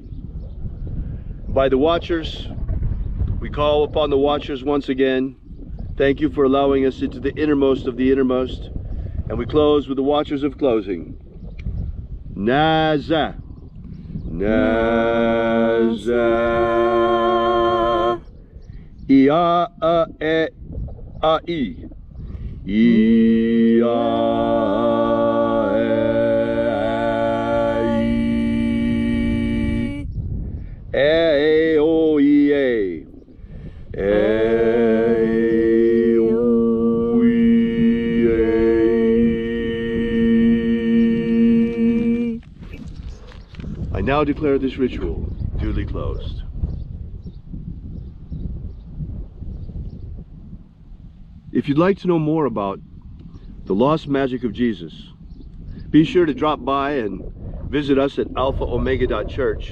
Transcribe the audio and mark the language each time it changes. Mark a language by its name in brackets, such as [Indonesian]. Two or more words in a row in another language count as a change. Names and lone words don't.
[English] By the Watchers, we call upon the Watchers once again. Thank you for allowing us into the innermost of the innermost. And we close with the Watchers of closing. Naza. Naza. Ia a e a I. Ia e I. E o I e. I now declare this ritual duly closed. If you'd like to know more about the lost magic of Jesus, be sure to drop by and visit us at alphaomega.church.